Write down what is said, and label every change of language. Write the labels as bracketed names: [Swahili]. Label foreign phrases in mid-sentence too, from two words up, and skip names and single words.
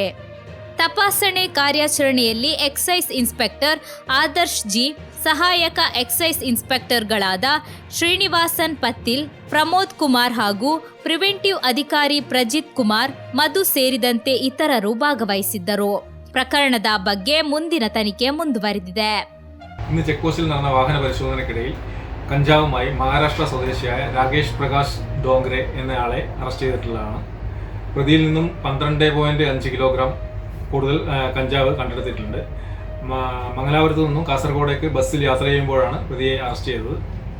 [Kannada] ತಪಾಸಣೆ ಕಾರ್ಯಾಚರಣೆಯಲ್ಲಿ [English] excise inspector [Kannada] ಆದರ್ಶ್ ಜಿ, ಸಹಾಯಕ [English] excise inspector [Kannada] ಶ್ರೀನಿವಾಸನ್ ಪತ್ತಿಲ್, ಪ್ರಮೋದ್ ಕುಮಾರ್ ಹಾಗೂ ಪ್ರಿವೆಂಟಿವ್ ಅಧಿಕಾರಿ ಪ್ರಜಿತ್ ಕುಮಾರ್, ಮಧು ಸೇರಿದಂತೆ ಇತರರು ಭಾಗವಹಿಸಿದ್ದರು. ಪ್ರಕರಣದ ಬಗ್ಗೆ ಮುಂದಿನ ತನಿಖೆ ಮುಂದುವರೆದಿದೆ. [Malayalam] ഇന്ന് [English] check post [Malayalam] നടന്ന വാഹന പരിശോധനയ്ക്കിടയിൽ കഞ്ചാവുമായി മഹാരാഷ്ട്ര സ്വദേശിയായ രാകേഷ് പ്രകാശ് ഡോങ്രെ എന്നയാളെ അറസ്റ്റ് ചെയ്തിട്ടുള്ളതാണ്. പ്രതിയിൽ നിന്നും 12.5 കിലോഗ്രാം കൂടുതൽ കഞ്ചാവ് കണ്ടെടുത്തിട്ടുണ്ട്. മംഗലാപുരത്ത് നിന്നും കാസർഗോഡേക്ക് ബസ്സിൽ യാത്ര ചെയ്യുമ്പോഴാണ് പ്രതിയെ അറസ്റ്റ് ചെയ്തത്.